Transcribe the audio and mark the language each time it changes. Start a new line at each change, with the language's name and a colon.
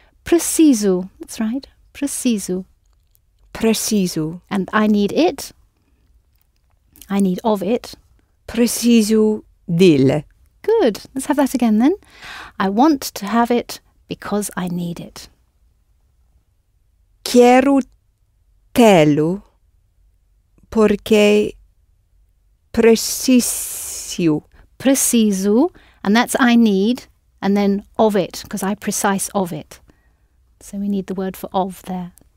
Portuguese: preciso,
English: that's right,
Portuguese: preciso. preciso.
English: And I need it. I need of it.
Portuguese: Preciso dele.
English: Good. Let's have that again then. I want to have it because I need it.
Portuguese: Quero tê-lo porque preciso.
English: Preciso, and that's I need, and then of it, because I precise of it. So we need the word for of there.